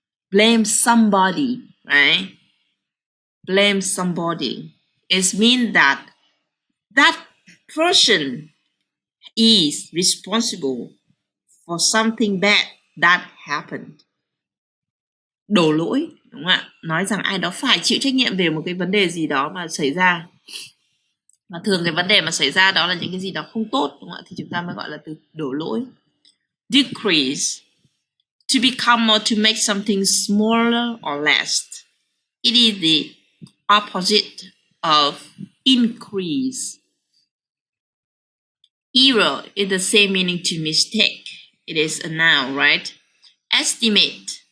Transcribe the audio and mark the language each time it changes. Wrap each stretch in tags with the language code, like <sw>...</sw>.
<en>Blame somebody, right? Blame somebody. It means that that person is responsible for something bad that happened.</en> <vi>Đổ lỗi, đúng không ạ? Nói rằng ai đó phải chịu trách nhiệm về một cái vấn đề gì đó mà xảy ra. Mà thường cái vấn đề mà xảy ra đó là những cái gì đó không tốt, đúng không ạ? Thì chúng ta mới gọi là từ đổ lỗi.</vi> <en>Decrease, to become or to make something smaller or less. It is the opposite of increase. Error is the same meaning to mistake. It is a noun, right? Estimate.</en>